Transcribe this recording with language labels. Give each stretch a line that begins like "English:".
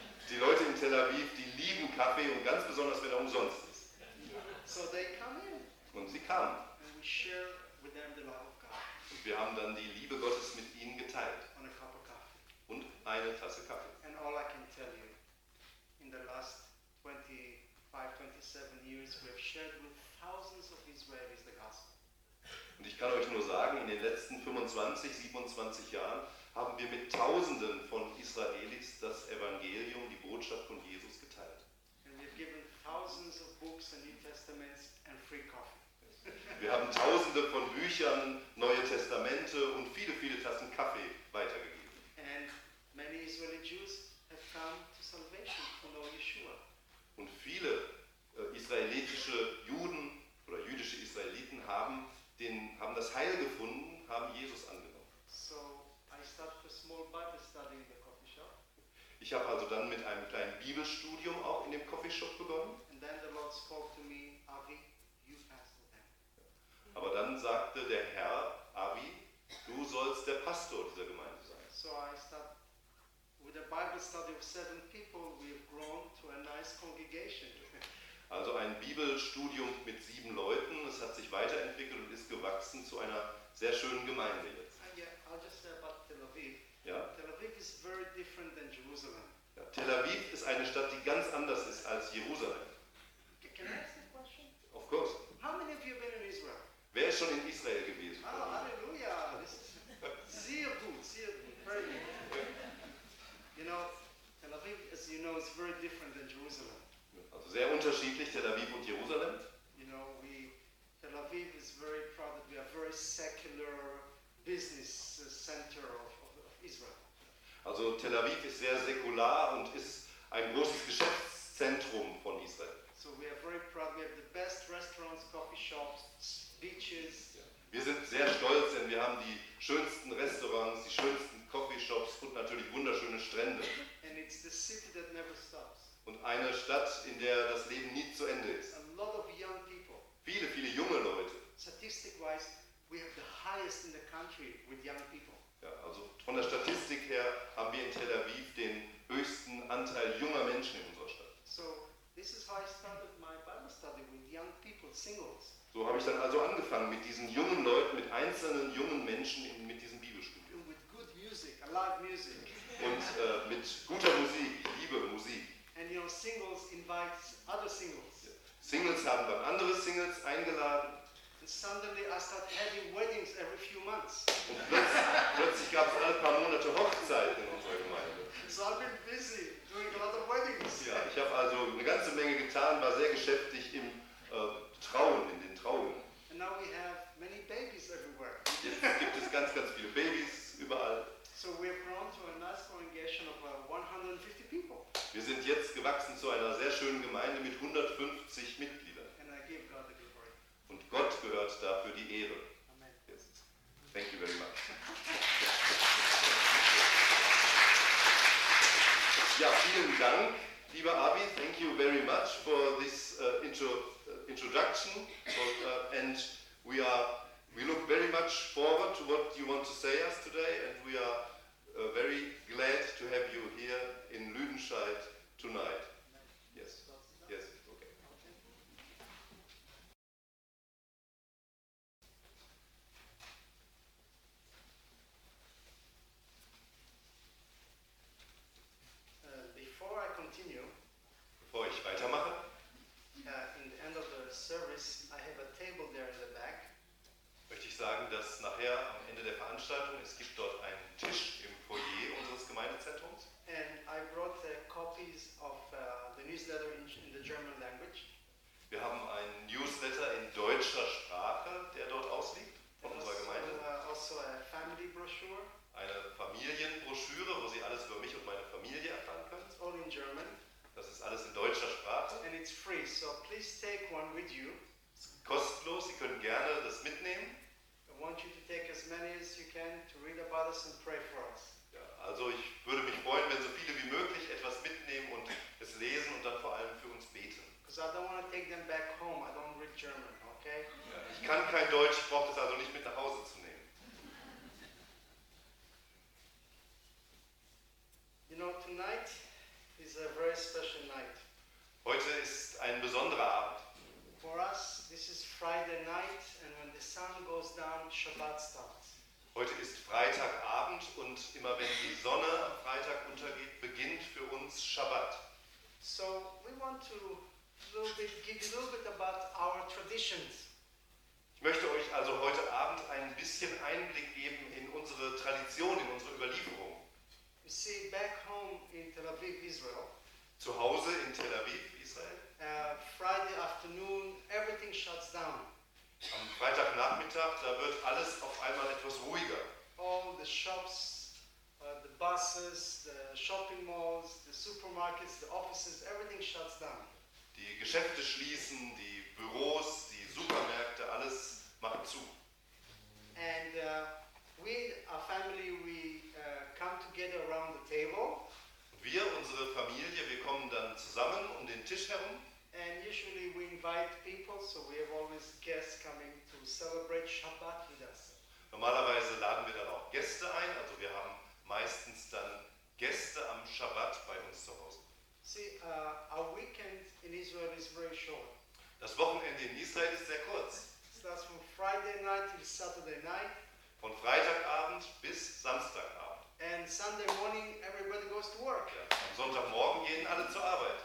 German: Die Leute in Tel Aviv, die lieben Kaffee und ganz besonders, wenn er umsonst ist.
English: So they come in.
German: Und sie kamen.
English: And we share with them the love of God.
German: wir haben dann die Liebe Gottes mit ihnen geteilt.
English: And a cup of coffee.
German: Und eine Tasse Kaffee.
English: And all I can tell you, in the last 25, 27 years, we have shared with thousands of Israelis the gospel.
German: Und ich kann euch nur sagen, in den letzten 25, 27 Jahren haben wir mit Tausenden von Israelis das Evangelium, die Botschaft von Jesus geteilt.
English: And we've given thousands of books and New Testaments and free coffee.
German: Wir haben Tausende von Büchern, Neue Testamente und viele, viele Tassen Kaffee weitergegeben.
English: And many Israeli Jews have come to salvation from Lord Yeshua.
German: Und viele israelitische Juden oder jüdische Israeliten haben haben das Heil gefunden, haben Jesus angenommen.
English: So I started a small Bible study in the coffee shop.
German: Ich habe also dann mit einem kleinen Bibelstudium auch in dem Coffeeshop begonnen.
English: And then the Lord spoke to me, Avi, you pastor them.
German: Aber dann sagte der Herr, Avi, du sollst der Pastor dieser Gemeinde sein.
English: So I started with a Bible study of 7 people, we have grown to a nice congregation.
German: Also ein Bibelstudium mit 7 Leuten, es hat sich weiterentwickelt und ist gewachsen zu einer sehr schönen Gemeinde jetzt.
English: Yeah, I'll just say about Tel Aviv.
German: Ja?
English: Tel Aviv is very different than Jerusalem.
German: Ja, Tel Aviv ist eine Stadt, die ganz anders ist als Jerusalem.
English: Can I ask a question? Of course. How many of you have been in Israel?
German: Wer ist schon in Israel gewesen?
English: Oh, halleluja. This is
German: sehr gut, sehr gut.
English: Very good. You know, Tel Aviv, as you know, is very different than Jerusalem.
German: Also sehr unterschiedlich, Tel Aviv und Jerusalem.
English: You know, we, Tel Aviv is very proud that we are a very secular business center of Israel.
German: Also Tel Aviv ist sehr säkular und ist ein großes Geschäftszentrum von Israel.
English: So we are very proud, we have the best restaurants, coffee shops, beaches.
German: Ja. Wir sind sehr stolz, denn wir haben die schönsten Restaurants, die schönsten Coffee Shops und natürlich wunderschöne Strände.
English: And it's the city that never stops.
German: Und eine Stadt, in der das Leben nie zu Ende ist.
English: A lot of young people.
German: Viele, viele junge Leute.
English: Statistic-wise, we have the highest in the country with young people.
German: Ja, also von der Statistik her haben wir in Tel Aviv den höchsten Anteil junger Menschen in unserer Stadt.
English: So, this is how I started my Bible study with young people, singles.
German: So habe ich dann also angefangen mit diesen jungen Leuten, mit einzelnen jungen Menschen mit diesem Bibelstudium.
English: With good music, live music.
German: Und mit guter Musik, ich liebe Musik.
English: And your singles invite other singles.
German: Singles haben dann andere Singles eingeladen.
English: And suddenly I start having weddings every few months.
German: Und plötzlich gab es alle paar Monate Hochzeiten in unserer Gemeinde.
English: So I've been busy doing a lot of weddings.
German: Ja, ich habe also eine ganze Menge getan, war sehr geschäftig im Trauen, in den Trauungen.
English: And now we have many babies everywhere.
German: Jetzt gibt es ganz, ganz viele Babys überall.
English: So we have grown to a nice congregation of 150 people.
German: Wir sind jetzt gewachsen zu einer sehr schönen Gemeinde mit 150 Mitgliedern.
English: And I give God the glory.
German: Und Gott gehört dafür die Ehre. Amen.
English: Yes. Thank you very much.
German: Ja, vielen Dank, lieber Avi.
English: Thank you very much for this introduction. And we look very much forward to what you want to say us today. And we are very glad to have you here in Lüdenscheid tonight. Yes. Yes. Okay. Before I continue,
German: bevor ich weitermache,
English: in the end of the service, I have a table there in the back.
German: Möchte ich sagen, dass nachher am Ende der Veranstaltung es gibt dort einen Tisch im Foyer unseres Gemeindezentrums.
English: And I brought copies of the newsletter in the German language.
German: Wir haben einen Newsletter in deutscher Sprache, der dort ausliegt von
English: and
German: unserer also, Gemeinde.
English: Also a family brochure.
German: Eine Familienbroschüre, wo Sie alles über mich und meine Familie erfahren können.
English: All in German.
German: Das ist alles in deutscher Sprache.
English: And it's free, so please take one with you.
German: Kostenlos, Sie können gerne das mitnehmen.
English: I want you to take as many as you can to read about us and pray for us.
German: Ja, also ich würde mich freuen, wenn so viele wie möglich etwas mitnehmen und es lesen und dann vor allem für uns beten.
English: Because I don't want to take them back home. I don't read German, okay?
German: Ja, ich kann kein Deutsch, ich brauche das also nicht mit nach Hause zu nehmen.
English: You know, tonight is a very special night.
German: Heute ist ein besonderer Abend.
English: For us, this is Friday night, and when the sun goes down, Shabbat starts.
German: Heute ist Freitagabend und immer wenn die Sonne am Freitag untergeht, beginnt für uns Shabbat.
English: So we want to give a little bit about our traditions.
German: Ich möchte euch also heute Abend ein bisschen Einblick geben in unsere Tradition, in unsere Überlieferung.
English: You see, back home in Tel Aviv, Israel.
German: Zu Hause in Tel Aviv, Israel.
English: Friday afternoon, everything shuts down.
German: Am Freitagnachmittag, da wird alles auf einmal etwas ruhiger.
English: All the shops, the buses, the shopping malls, the supermarkets, the offices, everything shuts down.
German: Die Geschäfte schließen, die Büros, die Supermärkte, alles macht zu.
English: And we, our family, we come together around the table.
German: Wir, unsere Familie, wir kommen dann zusammen um den Tisch herum.
English: And usually we invite people, so we have always guests coming to celebrate Shabbat with us.
German: Normalerweise laden wir dann auch Gäste ein, also wir haben meistens dann Gäste am Shabbat bei uns zu Hause.
English: See, our weekend in Israel is very short.
German: Das Wochenende in Israel ist sehr kurz.
English: It starts from Friday night till Saturday night.
German: Von Freitagabend bis Samstagabend.
English: And Sunday morning everybody goes to work.
German: Ja, am Sonntagmorgen gehen alle zur Arbeit.